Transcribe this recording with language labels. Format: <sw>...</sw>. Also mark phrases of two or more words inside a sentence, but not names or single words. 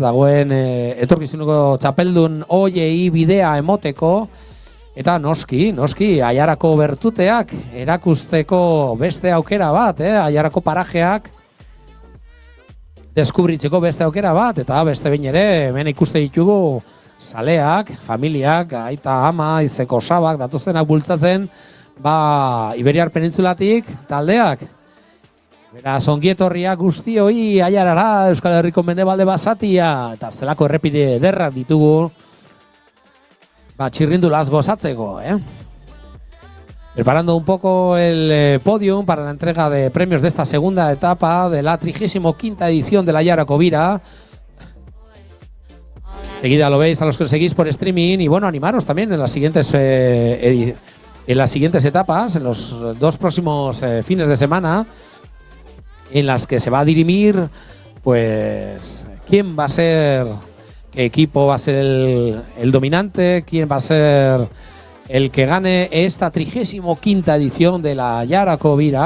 <eu>Dagoen etorkizuneko txapeldun hoiei bidea emoteko, eta noski, Aiarako bertuteak erakusteko beste aukera bat, Aiarako parajeak deskubritzeko beste aukera bat, eta beste behin ere, hemen ikuste ditugu saleak, familiak, aita ama, izeko sabak, datozenak bultzatzen, Iberiar Penintzulatik taldeak. Beraz, ongietorriak guztioi Aiarara, Euskal Herriko mendebalde basatia, eta zelako errepide ederrak ditugu, txirrindulaz gozatzeko,</eu> <es>Preparando un poco el podium para la entrega de premios de esta segunda etapa de la 35ª edición de la Aiarako Bira. Seguida lo veis a los que lo seguís por streaming y bueno, animaros también en las siguientes etapas, en los 2 próximos fines de semana, en las que se va a dirimir, pues, quién va a ser, qué equipo va a ser el dominante, quién va a ser el que gane esta 35ª edición de la Aiarako Bira.</es>